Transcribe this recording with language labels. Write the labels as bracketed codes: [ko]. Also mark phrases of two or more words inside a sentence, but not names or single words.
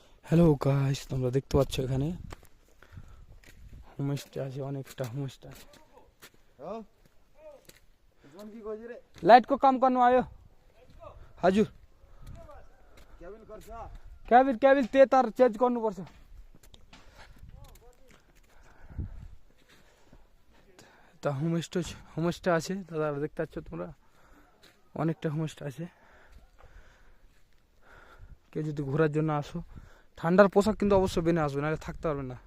[en] hello guys, [bn] তোমরা দেখতে পাচ্ছ এখানে হোমস্টে আছে, অনেকটা হোমস্টে আছে। [ne] लाइट को काम करने आयो हजुर। क्याबिन क्याबिन त्यही तार चेन्ज गर्नुपर्छ। [bn] তা হোমস্টে আছে দাদা, দেখতে পাচ্ছ তোমরা, অনেকটা হোমস্টে আছে। কেউ যদি ঘোরার জন্য আসো, ঠান্ডার পোশাক কিন্তু অবশ্যই বেনে আসবে, নাহলে থাকতে পারবে না।